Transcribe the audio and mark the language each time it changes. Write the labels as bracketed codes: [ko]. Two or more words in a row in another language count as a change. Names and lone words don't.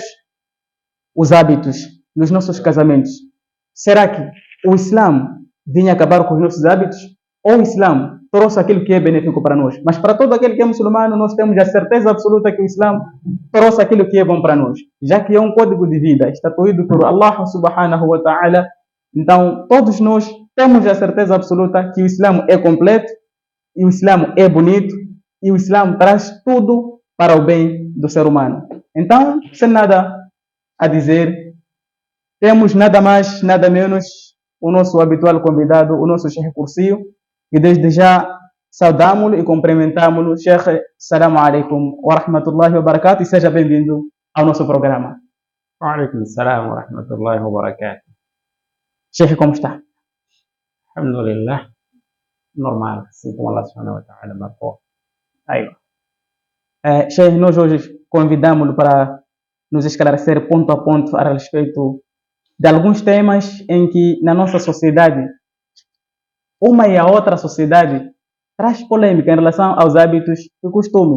[pt] Os hábitos nos nossos casamentos. Será que o Islã vinha acabar com os nossos hábitos? Ou o Islã trouxe aquilo que é benéfico para nós? Mas para todo aquele que é muçulmano, nós temos a certeza absoluta que o Islã trouxe aquilo que é bom para nós, já que é um código de vida estatuído por [ar] الله سبحانه وتعالى. [pt] Então, todos nós temos a certeza absoluta que o Islã é completo, e o Islã é bonito, e o Islã traz tudo para o bem do ser humano. Então, sem nada a dizer, temos nada mais, nada menos o nosso habitual convidado, o nosso Sheikh Curcio, e desde já saudamos-lo e cumprimentamos-lo. [ar] شيخ، السلام عليكم ورحمة الله وبركاته, [pt] e seja bem-vindo ao nosso programa. [ar] وعليكم السلام ورحمة الله وبركاته. [pt] Sheikh, como está? Alhamdulillah, normal, assim como [ar] الله سبحانه وتعالى [pt] marcou. Aí. Sheikh, nós hoje convidamos-lo para nos esclarecer ponto a ponto a respeito de alguns temas em que na nossa sociedade, uma e a outra sociedade traz polêmica em relação aos hábitos e costumes.